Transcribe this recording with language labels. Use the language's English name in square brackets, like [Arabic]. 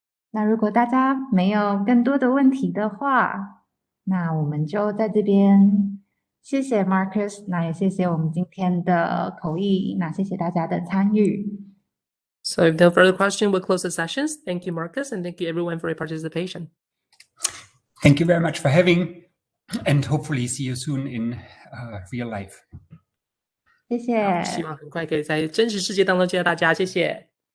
[Chinese] 那如果大家没有更多的问题的话，那我们就在这边谢谢 Markus， 那也谢谢我们今天的口译，那谢谢大家的参与。 [English] So if no further question, we'll close the sessions. Thank you, Markus, and thank you everyone for your participation. Thank you very much for having, and hopefully see you soon in real life. [Chinese] 谢谢，希望很快可以在真实世界当中见到大家，谢谢，